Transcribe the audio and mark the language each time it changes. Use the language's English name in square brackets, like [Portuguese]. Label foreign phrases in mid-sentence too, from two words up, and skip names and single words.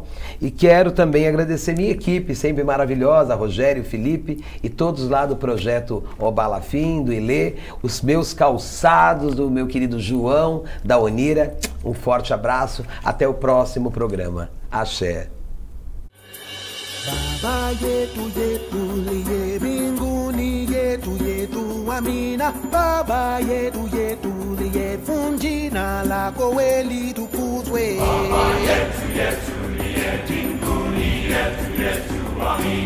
[Portuguese] E quero também agradecer minha equipe, sempre maravilhosa, Rogério, Felipe e todos lá do projeto Obalafim, do Ilê, os meus calçados, do meu querido João, da Onira. Um forte abraço, até o próximo programa. Axé. [Swahili] Baba yetu yetu liye mbinguni yetu yetu amina. Baba yetu yetu liye funjina lako weli tukuzwe. Baba yetu yetu liye mbinguni yetu yetu amina.